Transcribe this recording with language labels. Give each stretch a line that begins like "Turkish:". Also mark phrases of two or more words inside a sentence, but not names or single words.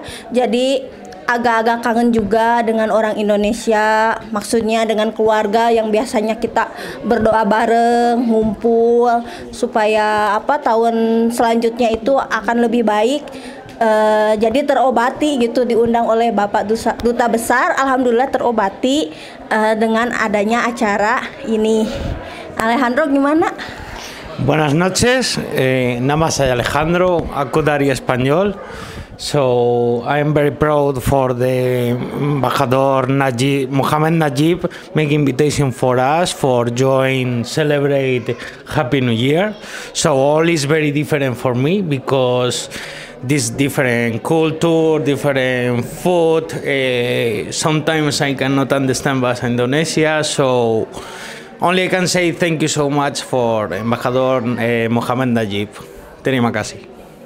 Indonesian: Jadi agak-agak kangen juga dengan orang Indonesia, maksudnya dengan keluarga yang biasanya kita berdoa bareng, ngumpul supaya tahun selanjutnya itu akan lebih baik. Jadi terobati gitu, diundang oleh Bapak Duta Besar, alhamdulillah terobati dengan adanya acara ini. Alejandro gimana?
Spanish: Buenas noches,
Indonesian: nama saya Alejandro, aku dari Spanyol.
English: So I'm very proud for the Embajador Mohamed Najib make invitation for us for join celebrate Happy New Year. So all is very different for me because this different culture, different food. Sometimes I cannot understand Bahasa Indonesia, so only I can say thank you so much for Embajador Mohamed Najib.
Indonesian: Terima kasih.